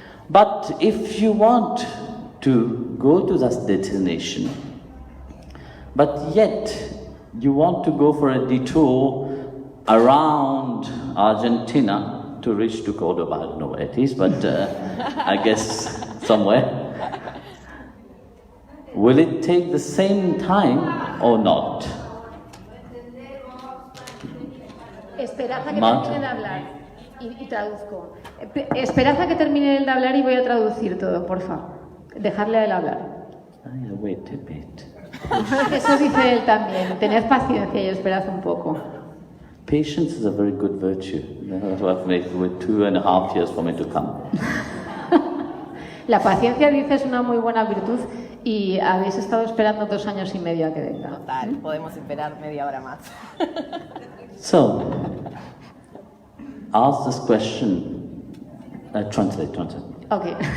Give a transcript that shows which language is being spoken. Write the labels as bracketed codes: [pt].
[en] But if you want to go to that destination, but yet you want to go for a detour around Argentina to reach to Córdoba, I don't know where it is, but I guess somewhere. Will it take the same time or not? [es] Esperad a que termine de hablar y traduzco. Esperad a que termine de hablar y voy a traducir todo, porfa. Dejarle a él hablar. [en] Wait a bit. [es] Eso dice él también. Tened paciencia y esperad un poco. [en] Patience is a very good virtue. That's what I've made with 2.5 years for me to come. [es] La paciencia, dice, es una muy buena virtud y habéis estado esperando 2 años y medio a que venga. Total, podemos esperar media hora más. [en] So, ask this question. Translate. Okay.